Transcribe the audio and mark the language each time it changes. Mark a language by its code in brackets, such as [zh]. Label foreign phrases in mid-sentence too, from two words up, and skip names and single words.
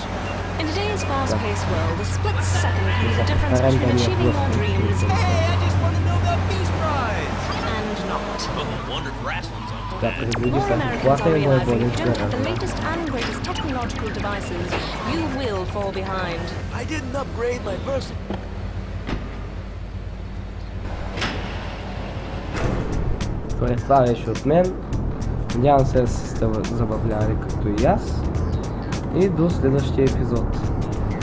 [en] In today's fast-paced world, a split second can be the difference between achieving your dreams Hey, I just won the Nobel Peace Prize! and not. Oh, wonder if wrestling's on. More Americans are realizing if you don't have the latest and greatest technological devices, you will fall behind. I didn't upgrade my person. [bg] Това беше от мен. Надявам се да сте забавляли като и аз. И до следващия епизод.